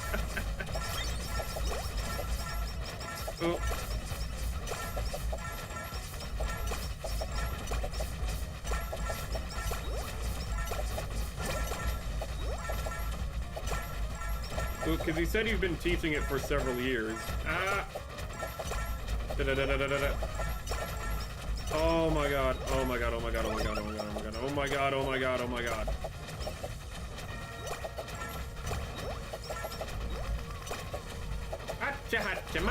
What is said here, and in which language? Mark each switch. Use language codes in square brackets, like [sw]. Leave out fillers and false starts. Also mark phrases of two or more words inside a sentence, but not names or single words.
[en] Oh. Because he said you've been teaching it for several years. Ah! Da-da-da-da-da-da. Oh my god, oh my god, oh my god, oh my god, oh my god, oh my god, oh my god, oh my god, oh my god. Hacha hacha ma!